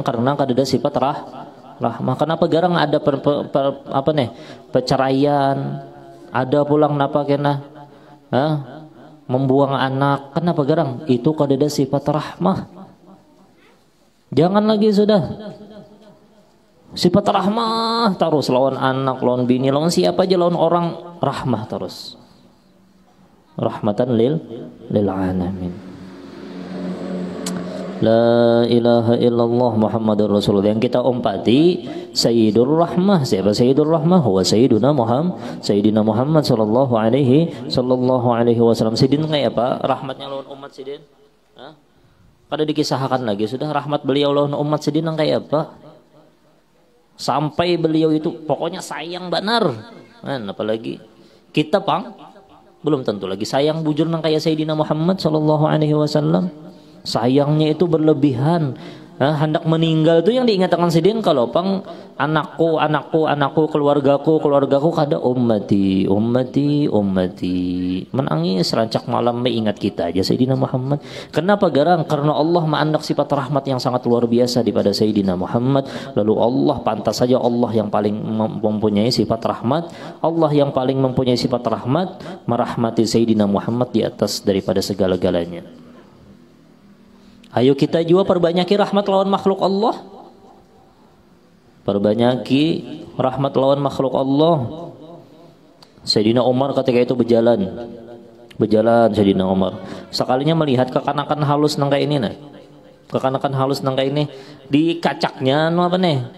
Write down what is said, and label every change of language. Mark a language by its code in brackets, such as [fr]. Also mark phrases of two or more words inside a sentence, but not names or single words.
[bjn] Karena ada sifat rahmah. Kenapa garang ada perceraian, ada pulang napa kena membuang anak, kenapa garang? Itu kada ada sifat rahmah. Jangan lagi sudah sifat rahmah terus lawan anak, lawan bini, lawan siapa aja, lawan orang rahmah terus. [ar] رحمة للعالمين. لا إله إلا الله محمد رسول الله. [bjn] Yang kita umpati Sayyidur Rahmah. Siapa Sayyidur Rahmah? [ar] هو سيدنا محمد صلى الله عليه وسلم. [bjn] Sidin kayak apa? Rahmatnya lawan umat sidin. Kada dikisahkan lagi sudah rahmat beliau lawan umat sidin kayak apa? Sampai beliau itu pokoknya sayang benar. Apalagi kita belum tentu lagi sayang bujur nang kayak Sayyidina Muhammad [ar] صلى الله عليه وسلم. [bjn] Sayangnya itu berlebihan. Hendak meninggal itu yang diingatkan sidin kalau anakku, keluargaku kada ummati. Menangis rancak malam mengingat kita aja Sayyidina Muhammad. Kenapa garang? Karena Allah mengandak sifat rahmat yang sangat luar biasa daripada Sayyidina Muhammad. Lalu Allah, pantas saja Allah yang paling mempunyai sifat rahmat. Allah yang paling mempunyai sifat rahmat merahmati Sayyidina Muhammad di atas daripada segala-galanya. Ayo kita juga perbanyaki rahmat lawan makhluk Allah. Perbanyaki rahmat lawan makhluk Allah. Sayyidina Umar ketika itu berjalan Sayyidina Umar. Sekalinya melihat kekanakan halus nang kayak ini nah. Kekanakan halus nang kayak ini di kacaknya apa nih?